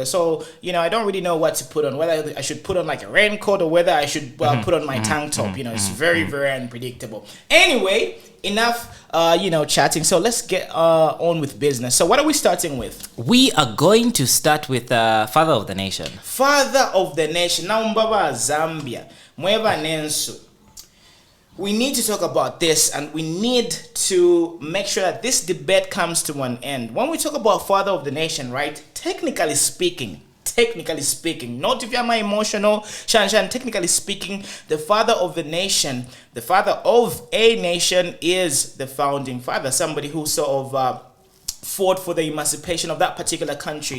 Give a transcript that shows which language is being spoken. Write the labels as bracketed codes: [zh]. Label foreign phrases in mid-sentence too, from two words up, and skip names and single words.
[en] So I don't really know what to put on, whether I should put on like a raincoat or whether I should put on my tank top. It's very unpredictable. Anyway, enough chatting, so let's get on with business. So what are we starting with? We are going to start with father of the nation. Father of the nation. [bem] Now mbaba Zambia mweba nensu. [en] We need to talk about this and we need to make sure that this debate comes to an end. When we talk about father of the nation, right, technically speaking, not if you're my emotional, technically speaking, the father of the nation, the father of a nation is the founding father, somebody who sort of fought for the emancipation of that particular country.